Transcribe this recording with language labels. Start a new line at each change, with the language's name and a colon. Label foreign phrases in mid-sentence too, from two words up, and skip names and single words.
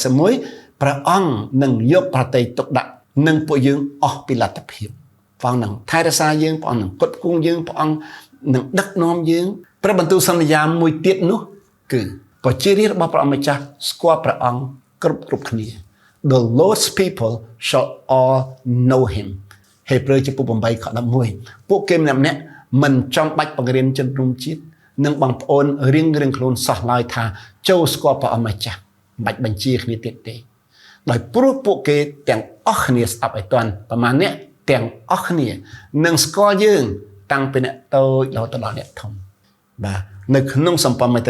Khmer: 41 ព្រះអង្គនឹងយកប្រតិទុកដាក់នឹងពួកយើងអស់ពីលទ្ធភាពព្រះអង្គនឹងថែរក្សាយើងព្រះអង្គនឹងគត់គង់យើងព្រះអង្គនឹងដឹកនាំយើងព្រះបន្ទូលសន្យាមួយទៀតនោះគឺប្រជារាស្ត្ររបស់ព្រះអង្គម្ចាស់ស្គាល់ព្រះអង្គគ្រប់គ្នា
English: The Lord's people shall all know him
Khmer: ហេព្រើរចំពុក8ខ11ពួកគេម្នាក់មិនចំបាច់បង្រៀនជនរួមជាតិ និងបងប្អូនរៀងខ្លួនសោះឡើយថាចូលស្គាល់ព្រះអង្គម្ចាស់មិនបាច់បញ្ជាគ្នាទៀតទេដោយព្រោះពួកគេទាំងអស់គ្នាស្ដាប់ឲ្យទាន់ប្រមាណអ្នកទាំងអស់គ្នានឹងស្គាល់យើងតាំងពីអ្នកតូចរហូតដល់អ្នកធំបាទនៅក្នុងសម្ព័ន្ធមេត្រី